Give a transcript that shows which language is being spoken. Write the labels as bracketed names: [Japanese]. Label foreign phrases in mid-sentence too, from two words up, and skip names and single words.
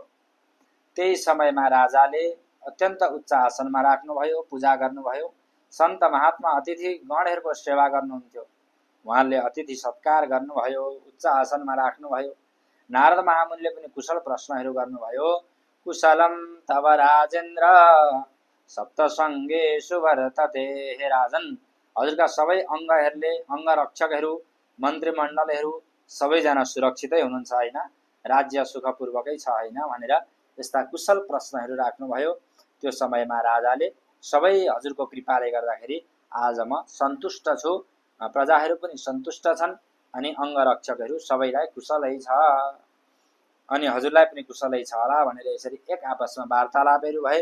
[Nepali] त्यही समयमा राजाले अत्यन्त उच्च आसनमा राख्नुभयो, पूजा गर्नुभयो। सन्त महात्मा अतिथि गणहरूको सेवा गर्नुहुन्थ्यो, उहाँले अतिथि सत्कार गर्नुभयो, उच्च आसनमा राख्नुभयो। नारद महामुनिले पनि कुशल प्रश्नहरू गर्नुभयो। [Sanskrit] कुशलम तव राजेन्द्र सप्तसङ्गेषु वर्तते, हे राजन, [Nepali] हजुरका सबै अंगरक्षकहरू, मन्त्रीमण्डलहरू सबैजना सुरक्षितै हुनुहुन्छ होइन, राज्य सुखपूर्वकै छ होइन भनेर यस्ता कुशल प्रश्नहरू राख्नुभयो। त्यो समयमा राजाले सबै हजुरको कृपाले गर्दाखेरि आज म सन्तुष्ट छु, प्रजाहरू पनि सन्तुष्ट छन्, अनि अंगरक्षकहरू सबैलाई कुशलै छ, अनि हजुरलाई पनि कुशलै छ होला भनेर यसरी एक आपसमा वार्तालापहरू भए।